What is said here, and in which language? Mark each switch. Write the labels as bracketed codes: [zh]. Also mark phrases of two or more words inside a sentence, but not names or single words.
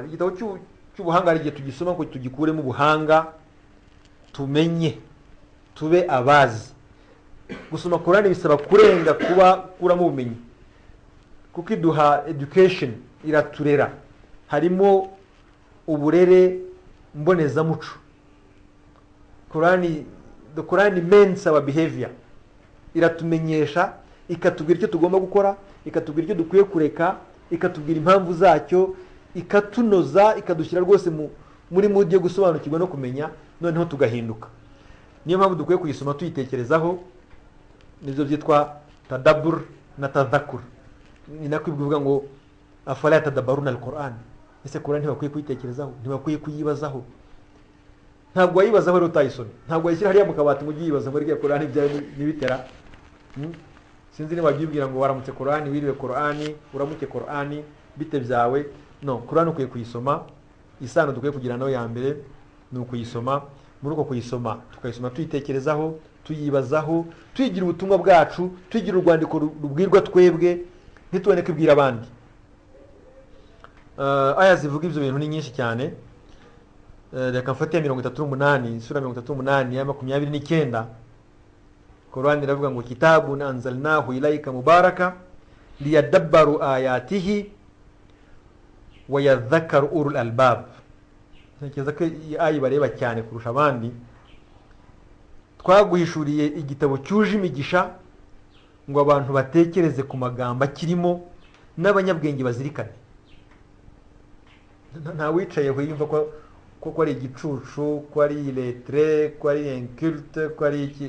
[rw] Igitabo cy'ubuhanga hari igihe tugisoma ngo tugikuremo ubuhanga, tumenye, tube abazi. Gusoma Qur'ani bisaba kurenga kuramo ubumenyi, kuko iduha education, iraturera. Harimo uburere mbonezamuco. [en] The Quran mends our behavior, [rw] iratumenyesha ikatubwira icyo tugomba gukora, ikatubwira icyo dukwiye kureka, ikatubwira impamvu zacyo, ikatunoza, ikadushyira rwose muri mudi yo gusobanukirwa no kumenya, noneho tugahinduka. Niyo mpamvu dukwiye kuyisoma tuyitekerezaho, nibyo byitwa tadabbur na tadhakkur. Ni nako bivuga ngo [ar] أفلا يتدبرون القرآن. [rw] Ese Qur'an ntibakwiye kuyitekerezaho, ntibakwiye kuyibazaho. Ntabwo wayibazaho rero utayisomye, ntabwo wayishyira hariya mu kabati ngo uyibaza ngo rya Qur'an ibyawe nibitera. Sinzi niba wabyibwira ngo waramutse Qur'an, wiriwe Qur'an, uramuke Qur'an, bite byawe. No, Qur'an ukwiye kuyisoma. Isano dukwiye kugira nayo ya mbere ni ukuyisoma. Muri uko kuyisoma tukayisoma tuyitekerezaho, tuyibazaho, tuyigira ubutumwa bwacu, tuyigira urwandiko rubwirwa twebwe, ntitubone kubwira abandi. Aya zivuga ibyo bintu ni nyinshi cyane. Reka mfate ya 38, sura 38 ya 29. Qur'an iravuga ngo [ar] كتاب أنزلناه إليك مبارك ليدبروا آياته وليتذكر أولو الألباب. [rw] Ntekereza ko ayi bareba cyane kurusha abandi. Twaguhishuriye igitabo cyuje imigisha ngo abantu batekereze ku magambo akirimo n'abanyabwenge bazirikane. Nta wicaye aho yumva ko ari igicucu, ko ari lettre, ko ari inculte, ko ari iki.